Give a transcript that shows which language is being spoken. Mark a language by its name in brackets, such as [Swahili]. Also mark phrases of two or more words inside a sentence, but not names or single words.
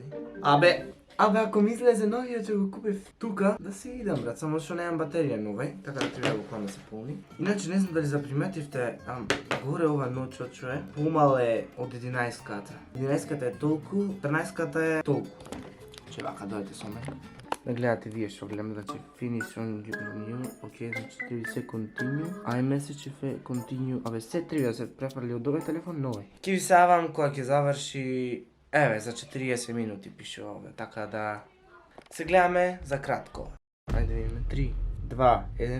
[Macedonian] Абе, ако ми излезе новиот ќе го купив тука, да си идам брат, само што немам батерија нова, така да треба буквално да се полни. Иначе не знам дали заприметивте, горе ова ночот што е, помал е од 11-ката. 11-ката е толку, 14-ката е толку. Че вака дојдете со мене. Да гледате вие што гледам, значи [English] finish on new, [Macedonian] окей, значи треба се continue, iMessage е continue, абе се треба да се префрли од овој телефон на овој. Ќе ви савам кога ќе заврши, еве, за 40 минути пише ове, така да се гледаме за кратко. Ајде видиме, 3, 2, 1.